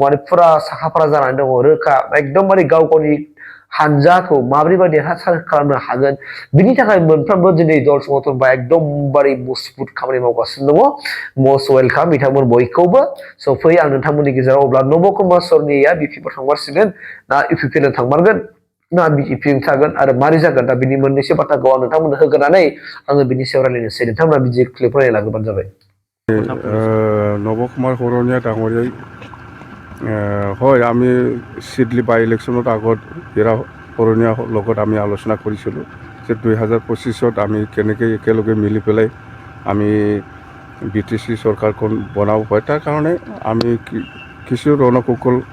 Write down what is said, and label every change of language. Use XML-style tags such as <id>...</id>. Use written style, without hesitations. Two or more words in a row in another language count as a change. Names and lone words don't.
<brx>माने फुरा साखाफारा जानानै दङ रोखा एकदमबारे गाव गावनि हानजाखौ माबोरैबा देरहासार खालामनो हागोन बिनि थाखाय मोनफ्रोमबो दिनै दल संगठन बा एकदमबारे मजबुत खामानि मावगासिनो दङ</brx> <en>most welcome</en> <brx>बिथांमोन बयखौबो सफै आं नोंथांमोननि गेजेराव अब्ला नब'कुमार बिपिएफ थांमारसिगोन ना इउपिपिएल थांमारगोन ना बिजेपि थागोन आरो मारै जागोन दा बिनि मोननैसो बाथ्राखौ आं नोंथांमोननो होगोनानै आङो बिनि सायाव रायलायनोसै नोंथांमोना बिदि क्लिप रायलायलांबानो जाबाय</brx> <as>নবকুমাৰ শৰণীয়া ডাঙৰীয়াই হয় আমি চিডলি</as> <en>by election</en> <as>আগত হীৰা শৰণীয়াৰ লগত আমি আলোচনা কৰিছিলোঁ যে 2025ত আমি কেনেকৈ একেলগে মিলি পেলাই আমি বিটিচি চৰকাৰখন বনাব পাৰি তাৰ কাৰণে আমি কিছু ৰণকৌশল</as>